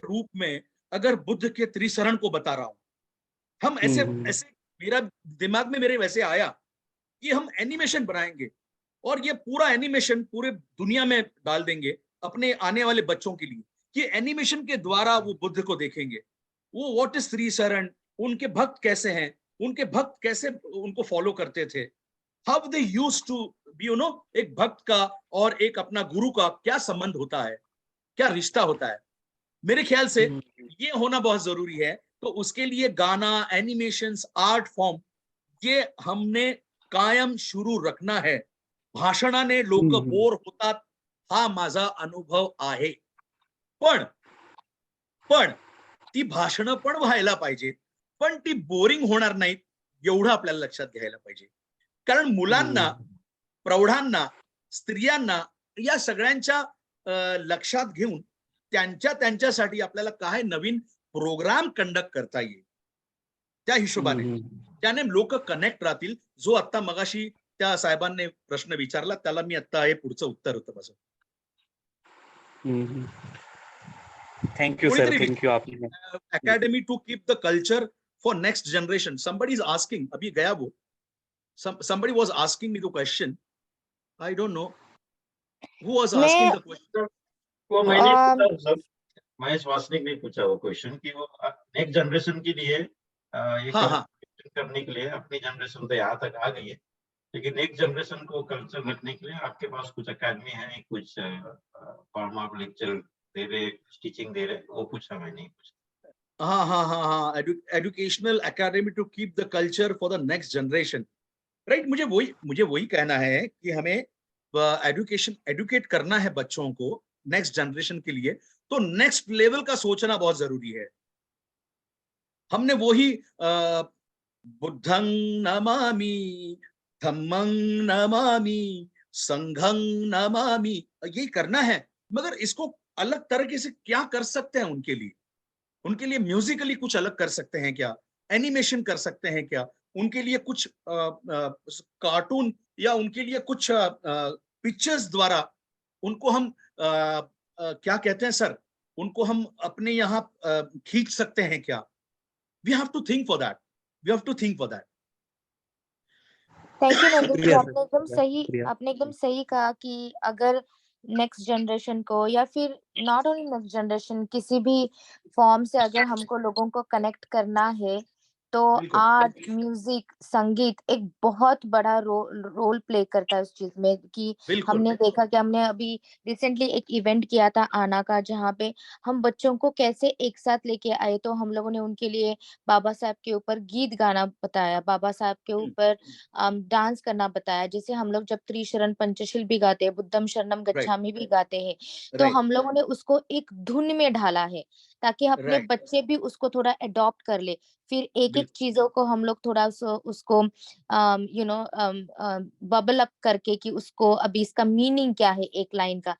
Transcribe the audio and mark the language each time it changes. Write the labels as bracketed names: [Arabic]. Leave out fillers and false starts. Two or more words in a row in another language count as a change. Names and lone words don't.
[Hindi] रूप में अगर बुद्ध के त्रिशरण को बता रहा हूं, हम ऐसे मेरा दिमाग में मेरे वैसे आया कि हम एनिमेशन बनाएंगे और ये पूरा एनिमेशन पूरे दुनिया में डाल देंगे अपने आने वाले बच्चों के लिए, कि एनिमेशन के द्वारा वो बुद्ध को देखेंगे, वो [English] What is [Hindi] त्रिशरण, उनके भक्त कैसे हैं, उनके भक्त कैसे उनको फॉलो करते थे, [English] How they used to be, you know, [Hindi] एक भक्त का और एक अपना गुरु का क्या संबंध होता है, क्या रिश्ता होता है। मेरे ख्याल से ये होना बहुत जरूरी है। तो उसके लिए गाना, एनिमेशंस, [English] art form, [Hindi] ये हमने कायम शुरू रखना है। [Marathi] भाषणाने लोक हम्म. बोर होतात, हा माझा अनुभव आहे. पण पण ती भाषणं पण व्हायला पाहिजे, पण ती बोरिंग होणार नाहीत एवढं आपल्याला लक्षात घ्यायला पाहिजे. कारण मुलांना, प्रौढांना, स्त्रियांना या सगळ्यांच्या लक्षात घेऊन त्यांच्यासाठी आपल्याला काय नवीन [English] program conduct [Marathi] करता येईल त्या हिशोबाने, त्याने लोक कनेक्ट राहतील. जो आता मगाशी त्या साहेबांनी प्रश्न विचारला त्याला मी आता हे पुढचं उत्तर होतं माझं. [English] Thank you sir, thank you. [Hindi] आपने [English] Academy to keep the culture for next generation. somebody is asking, [Hindi] अभी गया वो, [English] somebody was asking me the question, I don't know who was asking the question. [Hindi] वो मैंने पूछा सर, महेश वासनिक ने पूछा वो क्वेश्चन कि वो [English] next generation [Hindi] के लिए ये हाँ. करने के लिए, अपनी जनरेशन तो यहाँ तक आ गई है, लेकिन [English] next generation [Hindi] को कल्चर रखने के लिए आपके पास कुछ अकेडमी है, कुछ [English] form of lecture [Hindi] दे रहे, टीचिंग दे रहे, वो पूछा मैंने कुछ. हाँ. [English] Educational academy to keep the culture for the next generation. [Hindi] राइट. मुझे वही कहना है कि हमें एडुकेट करना है बच्चों को [English] next generation [Hindi] के लिए, तो [English] next level [Hindi] का सोचना बहुत जरूरी है. [Pali] हमने वही बुद्धं नमामि, धम्मं नमामि, संघं नमामि, [Hindi] ये करना है. मगर इसको अलग तरीके से क्या कर सकते हैं उनके लिए म्यूजिकली कुछ अलग कर सकते हैं क्या, एनिमेशन कर सकते हैं क्या, उनके लिए कुछ कार्टून या उनके लिए कुछ पिक्चर्स द्वारा उनको हम क्या कहते हैं सर, उनको हम अपने यहाँ खींच सकते हैं क्या. [English] We have to think for that. Thank you Nandini ji, [Hindi] शुक्रिया आपने एकदम सर, सही शुक्रिया. आपने एकदम सही कहा कि अगर [English] next generation [Hindi] को या फिर [English] not only next generation, [Hindi] किसी भी फॉर्म से अगर हमको लोगों को कनेक्ट करना है, तो बिल्कुल. आर्ट, म्यूजिक, संगीत एक बहुत बड़ा [English] role play [Hindi] करता है उस चीज में. कि बिल्कुल. हमने देखा कि हमने अभी रिसेंटली एक इवेंट किया था आना का, जहाँ पे हम बच्चों को कैसे एक साथ लेके आए. तो हम लोगों ने उनके लिए बाबा साहब के ऊपर गीत गाना बताया, बाबा साहब के ऊपर डांस करना बताया. जैसे हम लोग जब त्रिशरण पंचशील भी गाते हैं, [Pali] बुद्धम शरणम गच्छामि [Hindi] भी गाते हैं, तो राइट. हम लोगों ने उसको एक धुन में ढाला है, ताकि अपने राइट. बच्चे भी उसको थोड़ा अडॉप्ट कर ले. फिर एक एक बिल्कुल. चीजों को हम लोग थोड़ा उसको [English] bubble up [Hindi] करके कि उसको अभी इसका मीनिंग क्या है एक लाइन का.